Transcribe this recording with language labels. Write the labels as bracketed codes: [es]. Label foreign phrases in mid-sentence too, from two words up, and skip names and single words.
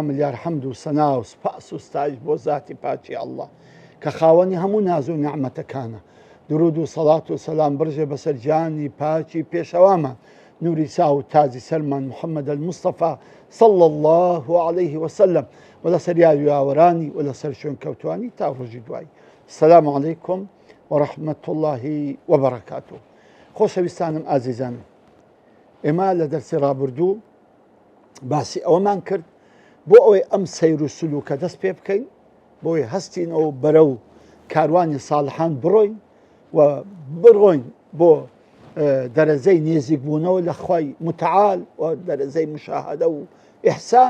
[ckb] ملیار حەمد و سەنا و سوپاس و ستایش بۆ ذاتی پاچی ئەڵڵا کە خاوەنی هەموو ناز و نعمەتەکانە. درود و سەڵات و سەلام بڕژێ بەسەر جانی پاچی پێشەوامان نوری سا و تازی سەرمان محەممەد المستەفا [ar] صلى الله عليه وسلم [ckb] و لەسەر یاوی ئاوەرانی و لەسەر شوێن کەوتوانی تا ڕۆژی دوایی. [ar] السلام علیکم ورحمة الله وبركاته. [ckb] خۆشەویستانم ئازیزانم، ئێمە لە دەرسی ڕابردوو باسی ئەوەمان کرد بۆ ئەوەی ئەم سەیر و سلوکە دەست پێ بکەین، بۆی هەستینەوە بەرە و کاروانی ساڵحان بڕۆین و بڕۆین بۆ دەرەزەی نێزیک بوونەوە لە خوای متعال و دەرەزەی مشاهدە و ئیحسان.